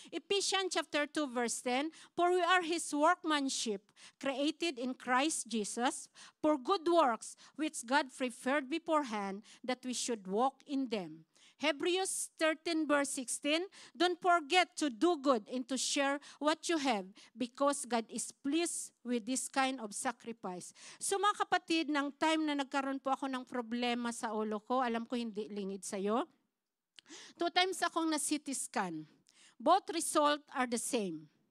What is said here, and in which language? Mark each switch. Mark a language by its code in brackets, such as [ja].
[en] Ephesians chapter 2 verse 10, for we are His workmanship, created in Christ Jesus, for good works which God prepared beforehand that we should walk in them. Hebrews 13 verse 16, don't forget to do good and to share what you have because God is pleased with this kind of sacrifice. [tl] So mga kapatid, ng time na nagkaroon po ako ng problema sa ulo ko, alam ko hindi lingid sa'yo, 2 times akong na-CT scan. [en] Both result are the same.